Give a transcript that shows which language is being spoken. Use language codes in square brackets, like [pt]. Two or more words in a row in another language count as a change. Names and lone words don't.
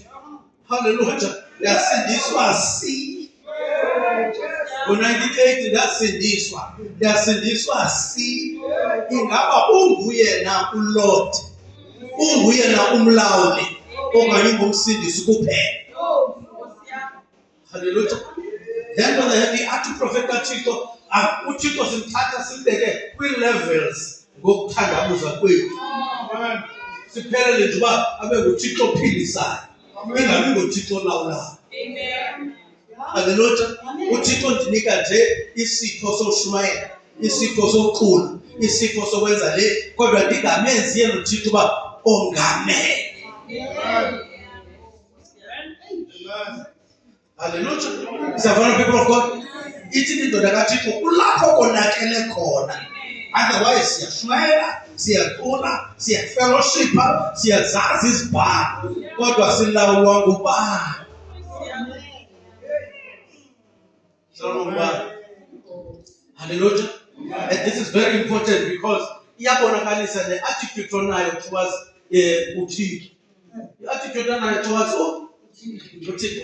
[xh] Hallelujah. Ndasindiswa ngo-1980 ndasindiswa ingaba unguyena uLord, unguyena umlawuli okanye ungumsindisi kuphela. Hallelujah. [en] Then when the [xh] athi uprofeti kaThixo uThixo simthatha simbeke kwii-levels ngokuthandabuza kwethu. Siphelele nje uba abe nguThixo ophilisayo, ingabi nguThixo olawulayo. Amen. Hallelujah. uThixo ndinika nje isipho soshumayela, isipho sokucula, isipho sokwenza le, kodwa ndingamenzi yena uThixo uba ongamele. Hallelujah. [en] Savannah, people of God, [xh] ithi indoda kaThixo kulapho konakele khona. Otherwise siyashumayela, siyacula, siyafellowshipa, siyazazi izibhalo, kodwa silawulwa ngubani? Hallelujah. [en] And this is very important because iyabonakalisa the attitude onayo towards uThixo. The attitude onayo towards uThixo.